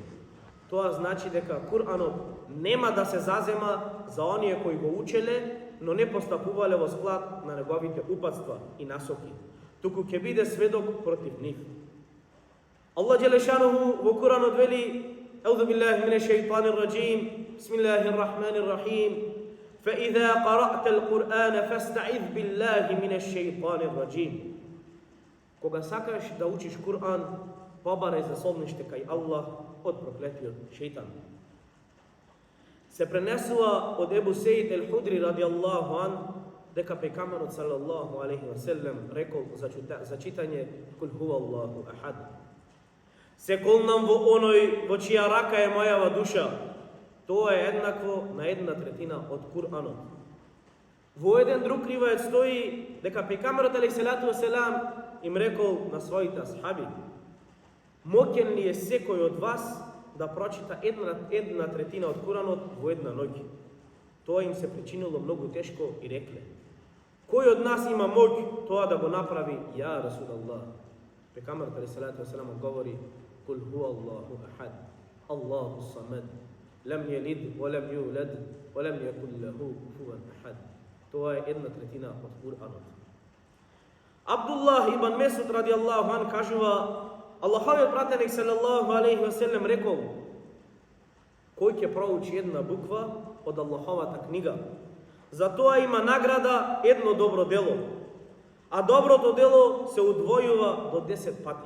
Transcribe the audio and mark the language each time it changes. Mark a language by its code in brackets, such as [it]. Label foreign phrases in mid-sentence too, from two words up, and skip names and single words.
[mk] Тоа значи дека Куранот нема да се зазема за оние кои го учеле, но не постапувале во склад на неговите упатства и насоки, туку ќе биде сведок против нив. [ar] الله جل شأنه [mk] во Куранот вели: [ar] أعوذ بالله من الشيطان الرجيم بسم الله الرحمن الرحيم فإذا قرأت القرآن فاستعذ بالله من الشيطان الرجيم. [mk] Кога сакаш да учиш Куран, побарај за солниште кај Аллах од проклетиот шејтан. Се пренесува од Ебу Сеид ел-Худри [ar] رضي الله عن [mk] дека пегамберот [ar] صلى الله عليه وسلم [mk] рекол за читање [ar] قل هو الله أحد: [mk] се колнам во оној во чија рака е мојава душа, тоа е еднакво на 1/3 од Куранот. Во еден друг ривајет стои дека пегамберот [ar] عليه الصلاة والسلام [mk] им рекол на своите асхаби: моќен ли е секој од вас да прочита 1/3 од Куранот во една ноќ? Тоа им се причинило многу тешко и рекле: кој од нас има моќ тоа да го направи, [ar] يا رسول الله? [mk] Пегамберот [ar] عليه الصلاة والسلام [mk] одговори: [ar] قل هو الله أحد الله الصمد لم يلد ولم يولد ولم يكن له كفوا أحد. [mk] Тоа е 1/3 од Куранот. Абдуллах ибн Месуд [ar] رضي الله عن [mk] кажува: Аллаховиот пратеник [ar] صلى الله عليه وسلم [mk] рекол: кој ќе проучи една буква од Аллаховата книга, за тоа има награда едно добро дело, а доброто дело се удвојува до 10 пати.